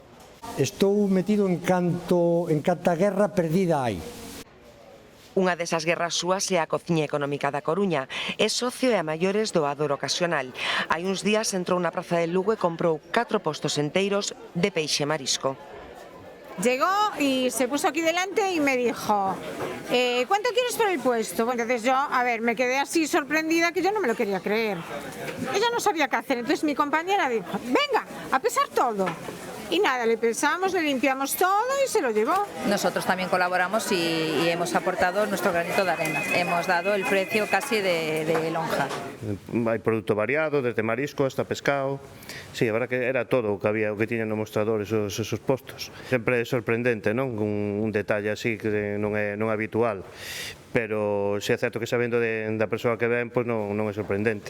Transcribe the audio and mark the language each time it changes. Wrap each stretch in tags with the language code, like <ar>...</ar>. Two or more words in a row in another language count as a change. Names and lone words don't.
<gl>Estou metido en canta guerra perdida hai. Unha desas guerras súas é a Cociña Económica da Coruña. É socio e a maiores doador ocasional. Hai uns días entrou na praza de Lugo e comprou 4 postos enteiros de peixe e marisco.</gl> <es>Llegó y se puso aquí delante y me dijo, ¿cuánto quieres por el puesto? Bueno, entonces yo, me quedé así sorprendida que yo no me lo quería creer. Ella no sabía qué hacer, entonces mi compañera dijo, venga, a pesar todo. Y nada, le pesamos, le limpiamos todo y se lo llevó. Nosotros también colaboramos y hemos aportado nuestro granito de arena. Hemos dado el precio casi de lonja.</es> <gl>Hai produto variado, desde marisco hasta pescado. Sí, a verdad que era todo o que había, o que tiñan no mostrador esos postos. Sempre é sorprendente, non? Un detalle así que non é habitual. Pero se é certo que sabendo da persoa que ven, pois non é sorprendente.</gl>